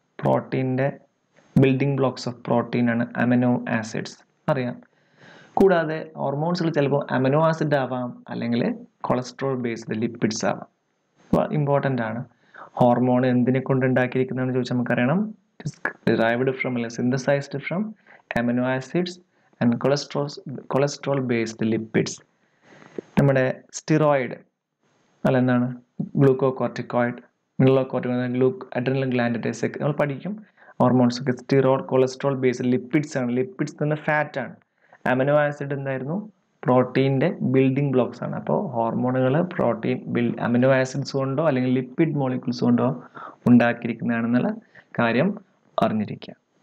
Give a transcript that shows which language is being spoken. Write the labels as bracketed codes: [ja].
[ml] പ്രോട്ടീൻ്റെ [en] building blocks of protein [ml] ആണ് amino acids, അറിയാം. കൂടാതെ ഹോർമോൺസിൽ ചിലപ്പോൾ അമിനോ ആസിഡ് ആവാം, അല്ലെങ്കിൽ കൊളസ്ട്രോൾ ബേസ്ഡ് ലിപ്പിഡ്സ് ആവാം. ഇമ്പോർട്ടൻ്റ് ആണ്. ഹോർമോൺ എന്തിനെ കൊണ്ട് ഉണ്ടാക്കിയിരിക്കുന്നതെന്ന് ചോദിച്ചാൽ നമുക്കറിയണം. [en] Derived from അല്ലെങ്കിൽ synthesized from amino acids and cholesterol based lipids. [ml] നമ്മുടെ സ്റ്റിറോയിഡ് അല്ല എന്താണ്? ഗ്ലൂക്കോകോർട്ടിക്കോയിഡ്, മിനറലോകോർട്ടിക്കോയിഡ്, അഡ്രിനൽ ഗ്ലാൻഡിൻ്റെ നമ്മൾ പഠിക്കും. ഹോർമോൺസ് ഒക്കെ സ്റ്റിറോയിഡ്, കൊളസ്ട്രോൾ ബേസ്ഡ് ലിപ്പിഡ്സ് ആണ്. ലിപ്പിഡ്സ് തന്നെ ഫാറ്റ് ആണ്. അമിനോ ആസിഡ് എന്തായിരുന്നു? പ്രോട്ടീൻ്റെ ബിൽഡിംഗ് ബ്ലോക്സ് ആണ്. അപ്പോൾ ഹോർമോണുകൾ അമിനോ ആസിഡ്സ് കൊണ്ടോ അല്ലെങ്കിൽ ലിപ്പിഡ് മോളിക്യൂൾസ് കൊണ്ടോ ഉണ്ടാക്കിയിരിക്കുന്നതാണെന്നുള്ള കാര്യം അറിഞ്ഞിരിക്കുക.